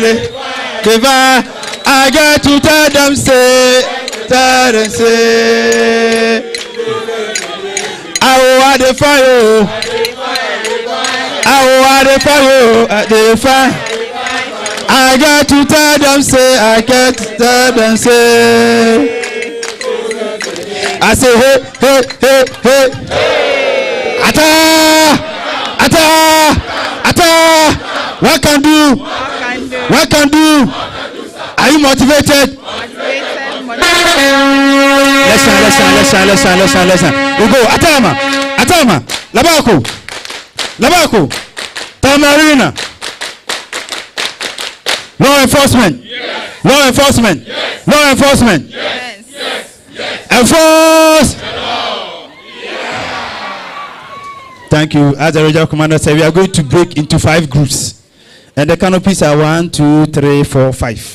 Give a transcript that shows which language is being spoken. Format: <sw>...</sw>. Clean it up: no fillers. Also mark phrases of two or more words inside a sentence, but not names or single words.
<en>I got to tell them, say, I want the fire. I want the fire. The fire. I got to tell them, say, I got to tell them, say. I say, hey, hey, hey, hey. Ata, ata, ata. What can do? What can do? Are you motivated? Listen. We go. Atama. Labako. Tamarina. Law enforcement. Yes. Law enforcement. Yes. Law enforcement. Yes. Enforce. Yeah. Thank you. As the regional commander said, we are going to break into 5 groups. And the canopies are 1, 2, 3, 4, 5.</en>